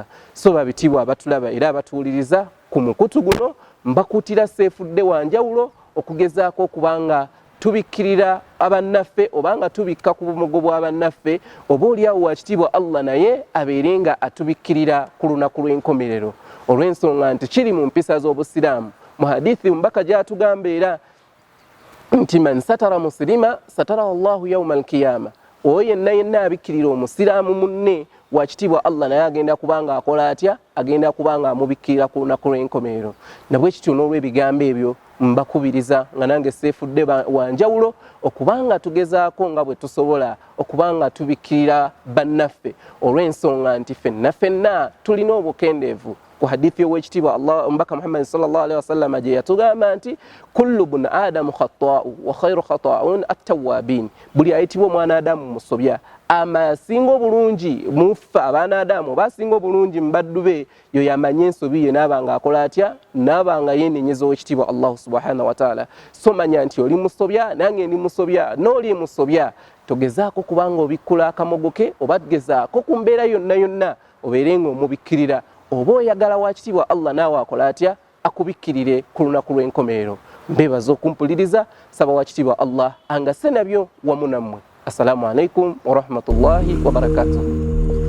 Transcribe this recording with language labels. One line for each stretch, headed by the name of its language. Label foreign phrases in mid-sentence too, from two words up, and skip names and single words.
Ganda: So babitiibwa abatulaba era abatuwuliriza ku mukutu guno, mbakuutira seefudde wanjawulo okugezaako okubanga tubikkirira abannaffe obanga tubikka ku bumogo bw'abannaffe, oba oliawo wakitiibwa Allah naye abeere nga atubikkirira ku lunaku lw'enkomerero, olw'ensonga nti kiri mu mpisa z'obusiraamu. Mu hadithi mbaka gy'atugamba era nti
Arabic: من ستر مسلما ستره الله يوم القيامة,
Ganda: oyo yenna abikkirira omusiraamu munne wakitiibwa Allah naye agenda kubanga akola atya agenda kubanga amubikkirira ku lunaku lw'enkomerero. Nabwe kityo n'olw'ebigambo ebyo mbakubiriza nga nange seefudde wanjawulo okubanga tugezaako nga bwe tusobola okubanga tubikkirira bannaffe, olw'ensonga nti ffenna tulina obukendeevu. Ku hadithi y'owekitiibwa Allah mbaka Muhammad
Arabic: صلى الله عليه وسلم
Ganda: gye yatugamba nti
Arabic: كل بني آدم خطاء وخير الخطائين التوابون,
Ganda: buli ayitibwa omwana Adamu musobya, amasinga obulungi muffe abaana Adamu oba asinga obulungi mu baddu be yo yamanye ensobi ye n'abanga akola atya n'abanga yennenyeza owekitiibwa Allah
Arabic: سبحانه وتعالى.
Ganda: So manya nti oli musobya nange ndi musobya n'oli musobya, togezaako kubanga obikkula akamogo ke oba gezaako ku mbeera yonna obeere ng'omubikkirira, oba oyagala wakitiibwa Allah naawe akola atya akubikkirire ku lunaku lw'enkomerero. mbebaza okumpuliriza saba wakitiibwa Allah angase nabyo wamu nammwe.
Arabic: السلام عليكم ورحمة الله وبركاته.